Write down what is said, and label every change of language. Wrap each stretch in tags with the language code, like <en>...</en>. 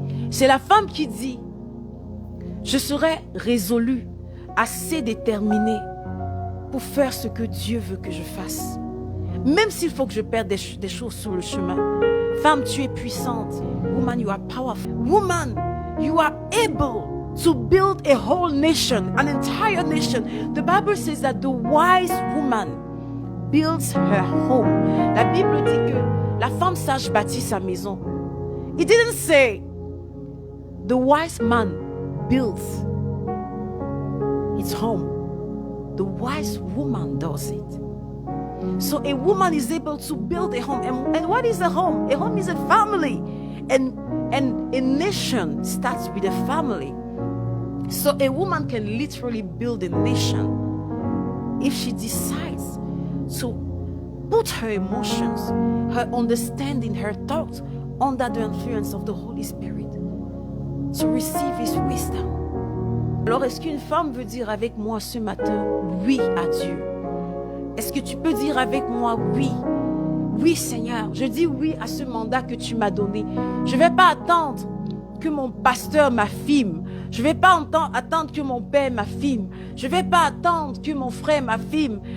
<fr>C'est la femme qui dit, je serai résolue, assez déterminée pour faire ce que Dieu veut que je fasse. Même s'il faut que je perde des choses sur le chemin. Femme, tu es puissante.</fr> <en>Woman, you are powerful. Woman, you are able to build a whole nation, an entire nation. The Bible says that the wise woman builds her home.</en> <fr>La Bible dit que la femme sage bâtit sa maison.</fr> <en>It didn't say the wise man builds his home. The wise woman does it. So a woman is able to build a home. And what is a home? A home is a family. And a nation starts with a family. So a woman can literally build a nation if she decides to put her emotions, her understanding, her thoughts under the influence of the Holy Spirit to receive His wisdom.</en> <fr>Alors, est-ce qu'une femme veut dire avec moi ce matin oui à Dieu? Est-ce que tu peux dire avec moi oui? Oui, Seigneur, je dis oui à ce mandat que tu m'as donné. Je ne vais pas attendre que mon pasteur m'affirme. Je ne vais pas attendre que mon père m'affirme. Je ne vais pas attendre que mon frère m'affirme.</fr>